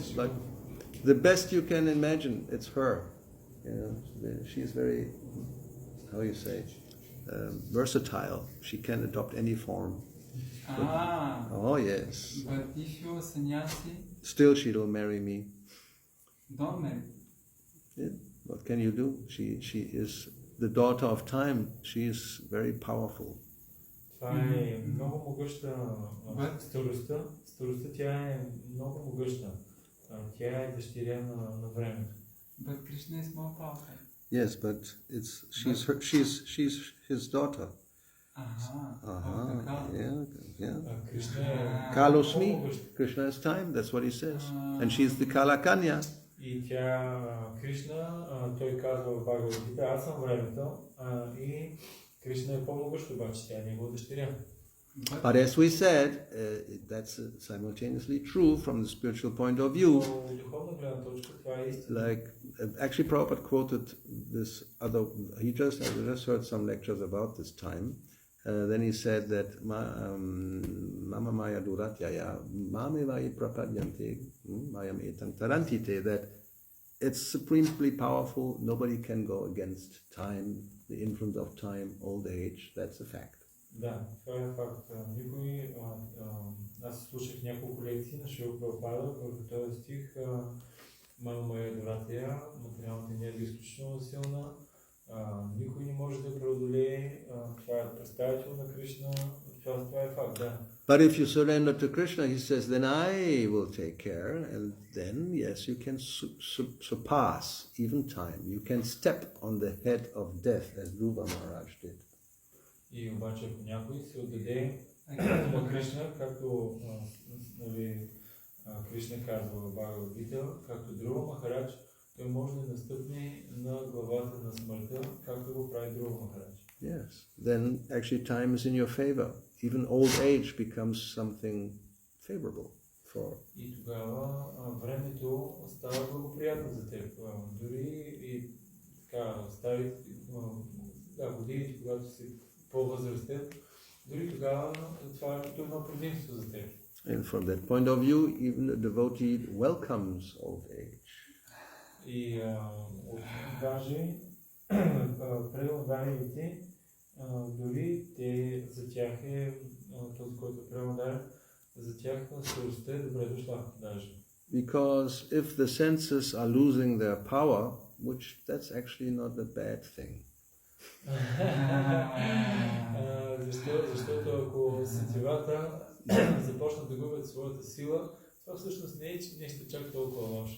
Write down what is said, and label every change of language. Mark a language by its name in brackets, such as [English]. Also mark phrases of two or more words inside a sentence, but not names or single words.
[English] But the best you can imagine, it's her. You know, she's very, how you say, versatile. She can adopt any form. Oh yes. But if you're sannyasi, Still, she will marry me. don't marry. Yeah. What can you do? She is the daughter of time. She is very powerful. [Bulgarian] Това е много могъща старостта. Старостта тя е много могъща. Тя е дъщеря на времето. [English] But Krishna is more powerful. Yes, but she's his daughter. Yeah. [Bulgarian] Кришна е [English] Kalosmi, Krishna is time, that's what he says. And she's the Kalakanya. [Bulgarian] И тя, Кришна, той казва в Бхагавадгита, аз съм времето, и Кришна е по-могъщ, обаче тя е негова дъщеря. [English] But as we said, that's simultaneously true from the spiritual point of view. Like, actually Prabhupada quoted this other, I just heard some lectures about this time. Then he said that [Sanskrit] मम माया दुरत्यया मामेव ये प्रपद्यन्ते मायामेतां तरन्ति ते, [English] that it's supremely powerful, nobody can go against time, the influence of time, old age, that's a fact. [Bulgarian] Да, това е факт. Аз слушах няколко лекции на Шрила Прабхупада върху този стих. [Sanskrit] मम माया दुरत्यया, [Bulgarian] материалната енергия е изключително силна. Никой не може да преодолее. Това е представител на Кришна. Това е факт, да. [English] But if you surrender to Krishna, he says, then I will take care, and then, yes, you can surpass even time. You can step on the head of death, as Dhruva Maharaj did. [Bulgarian] И обаче, ако някой се отдаде на Кришна, както Кришна казва в Бхагавадгита, както Dhruva Maharaj, той може да настъпне на главата на смъртта, както го прави Dhruva Maharaj. [English] Yes, then actually time is in your favor. Even old age becomes something favorable for. [Bulgarian] И тогава времето става благоприятно за теб. Дори и така стари годините, когато си по-възрастен, дори тогава това е едно предимство за теб. [English] And from that point of view, even a devotee welcomes old age. [Bulgarian] И даже преударите, дори те за тях този, който преудар, за тях старостта е добре дошла даже. [English] Because if the senses are losing their power, which that's actually not a bad thing. [Bulgarian] Защото ако сетивата започнат да губят своята сила, това всъщност не е нещо чак толкова лошо.